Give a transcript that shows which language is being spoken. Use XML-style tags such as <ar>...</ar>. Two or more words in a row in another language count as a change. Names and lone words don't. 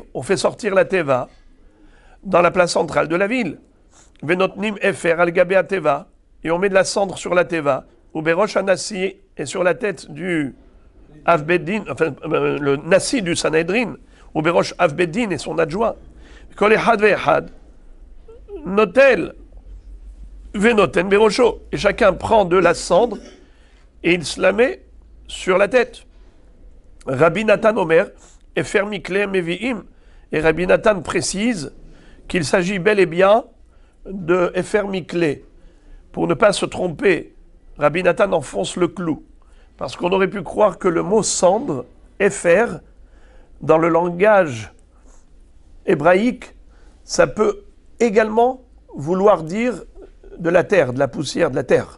<fr>On fait sortir la Teva dans la place centrale de la ville.</fr> <he>ונותנים אפר על גבי תיבה.</he> <fr>Et on met de la cendre sur la Teva.</fr> <he>ובראש הנשיא,</he> <fr>et sur la tête du Avbeddin, enfin le Nassi du Sanhedrin.</fr> <he>ובראש אב בית דין</he> <fr>et son adjoint.</fr> <he>כל אחד ואחד נוטל ונותן בראשו.</he> <fr>Et chacun prend de la cendre et il se la met sur la tête.</fr> <he>רבי נתן אומר, אפר מקלה מביאים,</he> <fr>et Rabbi Nathan précise qu'il s'agit bel et bien de</fr> <he>אפר מקלה.</he> <fr>Pour ne pas se tromper, Rabbi Nathan enfonce le clou, parce qu'on aurait pu croire que le mot cendre, Efer, dans le langage hébraïque, ça peut également vouloir dire de la terre, de la poussière, de la terre.</fr>